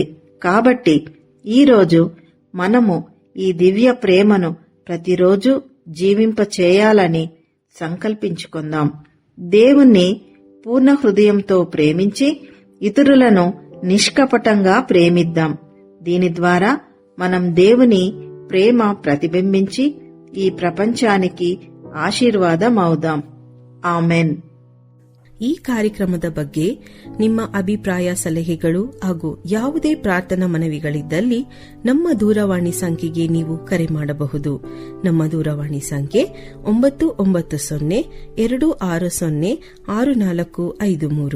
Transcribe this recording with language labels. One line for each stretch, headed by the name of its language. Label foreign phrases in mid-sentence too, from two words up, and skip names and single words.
Telugu: కాబట్టి ఈరోజు మనము ఈ దివ్య ప్రేమను ప్రతిరోజు జీవింపచేయాలని సంకల్పించుకుందాం. దేవుణ్ణి పూర్ణ హృదయంతో ప్రేమించి ఇతరులను నిష్కపటంగా ప్రేమిద్దాం. దీని ద్వారా మనం దేవుని ప్రేమ ప్రతిబింబించి ఈ ప్రపంచానికి ఆశీర్వాదమౌదాం.
Kannada: ಆಮೆನ್. ಈ ಕಾರ್ಯಕ್ರಮದ ಬಗ್ಗೆ ನಿಮ್ಮ ಅಭಿಪ್ರಾಯ, ಸಲಹೆಗಳು ಹಾಗೂ ಯಾವುದೇ ಪ್ರಾರ್ಥನಾ ಮನವಿಗಳಿದ್ದಲ್ಲಿ ನಮ್ಮ ದೂರವಾಣಿ ಸಂಖ್ಯೆಗೆ ನೀವು ಕರೆ ಮಾಡಬಹುದು. ನಮ್ಮ ದೂರವಾಣಿ ಸಂಖ್ಯೆ 9902606453.